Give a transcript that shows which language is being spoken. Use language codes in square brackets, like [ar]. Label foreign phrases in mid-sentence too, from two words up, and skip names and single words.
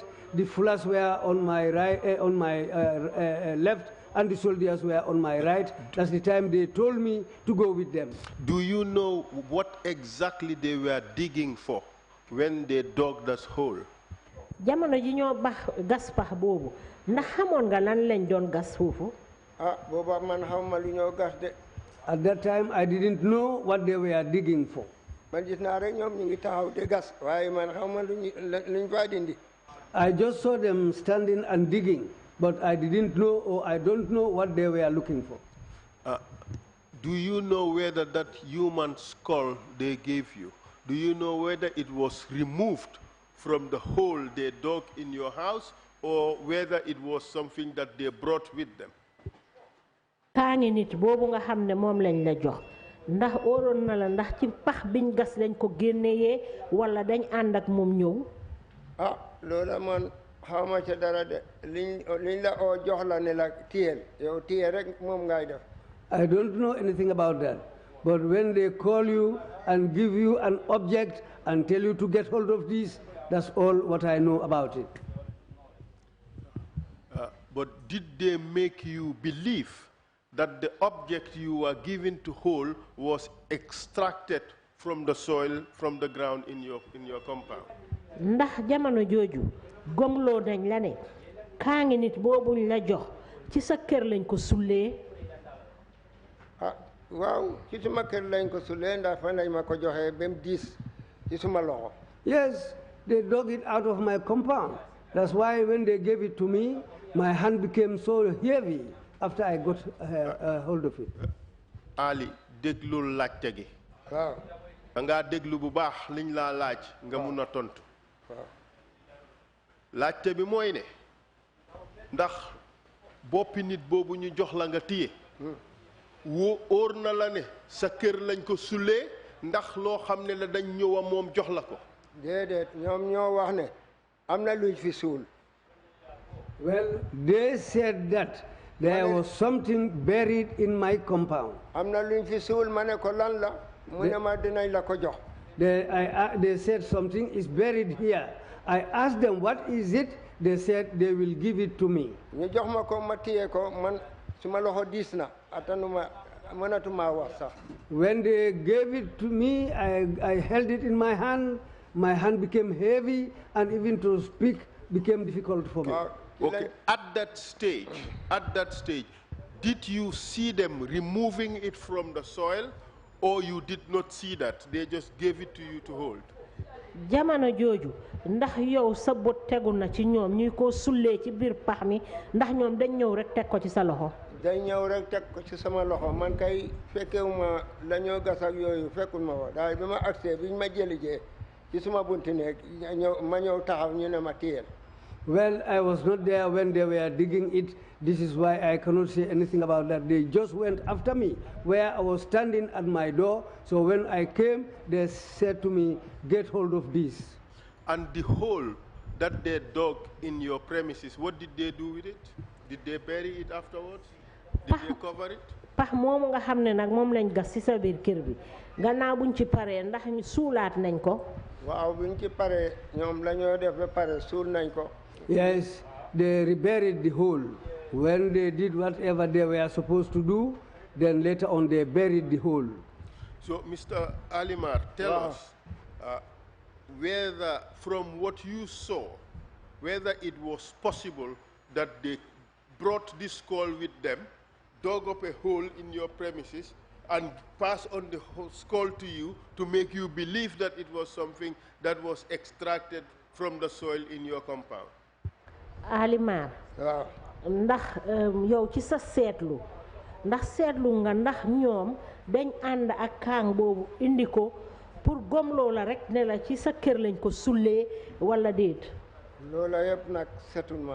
[en] The fullers were on my right, on my left, and the soldiers were on my right. That's the time they told me to go with them. Do you know what exactly they were digging for when they dug this hole? [wo] jamono ji ñoo gas pax boobu ndax xamoon nga lan lañ doon gas foofu. booba man xamuma lu ñoo gas de. [en] At that time, I didn't know what they were digging for. [wo] man gis naa rek ñoom ñu ngi taxaw de gas waaye man xamuma luñ fa dindi. [en] I just saw them standing and digging, but I didn't know, or I don't know what they were looking for. Do you know whether that human skull they gave you, do you know whether it was removed from the hole they dug in your house, or whether it was something that they brought with them? [wo] kaangi nit boobu nga xam ne moom lañ la jox ndax óoroon na la ndax ci pax biñ gas lañ ko génneyee wala dañ ànd ak moom ñëw. loola man xawma ca dara de liñ la jox la ne la téyel yow téye rek moom ngay def. [en] I don't know anything about that. But when they call you and give you an object and tell you to get hold of this, that's all what I know about it. But did they make you believe that the object you were given to hold was extracted from the soil, from the ground in your compound? [wo] Ndax jamono joju gomlo dañ la ne kaangi nit bobu la jox ci sa kër lañ ko sulé. Waaw ci suma kër lañ ko sulé ndax fa lañ ma ko joxé bem 10 ci suma loxo. [en] Yes, they dug it out of my compound. That's why when they gave it to me, my hand became so heavy after I got hold of it. [wo] Ali, déglul laajte gi. Waaw. Nga déglu bu baax liñ la laaj nga mëna tontu. Laajte bi mooy ne ndax boppi nit boobu ñu jox la nga téye óor na la ne sa kër lañ ko sulee ndax loo xam ne la dañ ñëwa moom jox la ko. Déedéet ñoom ñoo wax ne am na luñ fi suul. [en] Well, they said that there was something buried in my compound. [wo] Am na luñ fi suul ma ne ko lan la mu ne ma dinañ la ko jox. [en] They said something is buried here. I asked them, what is it? They said they will give it to me. [wo] ñu jox ma ko ma téye ko man suma loxo diis na atanuma mënatuma wax sax. [en] When they gave it to me, I held it in my hand. My hand became heavy, and even to speak became difficult for me. Okay. At that stage, did you see them removing it from the soil, or you did not see that? They just gave it to you to hold. [wo] Jamono joju ndax yow sa bot tegu na ci ñoom ñuy ko sulé ci biir pax mi ndax ñoom dañ ñëw rek teg ko ci sa loxo. Dañ ñëw rek teg ko ci sama loxo man kay fekkewuma la ñoo gas ak yooyu fekkul ma ko daal bi ma accès biñ ma jëlijee ci suma bunti nekk ma ñëw taxaw ñu ne ma téyel. [en] Well, I was not there when they were digging it. This is why I cannot say anything about that. They just went after me where I was standing at my door. So when I came, they said to me, get hold of this. And the hole that they dug in your premises, what did they do with it? Did they bury it afterwards? Did they cover it? [wo] Pax moomu nga xam ne nag moom lañ gas ci sa biir kër bi gannaaw buñ ci paree ndax ñu suulaat nañ ko. Waaw buñ ci paree ñoom la ñoo def ba pare suul nañ ko. [en] Yes, they reburied the hole. When they did whatever they were supposed to do, then later on they buried the hole. So, Mr. Alimar, tell us whether, from what you saw, whether it was possible that they brought this skull with them, dug up a hole in your premises, and passed on the skull to you to make you believe that it was something that was extracted from the soil in your compound. Alimar. [wo] Waaw. Ndax yow ci sa seetlu ndax seetlu nga ndax ñoom dañ ànd ak kaang boobu indi ko pour gomloo la rek ne la ci sa kër lañ ko sullee wala déet. Loola yëpp nag setul ma.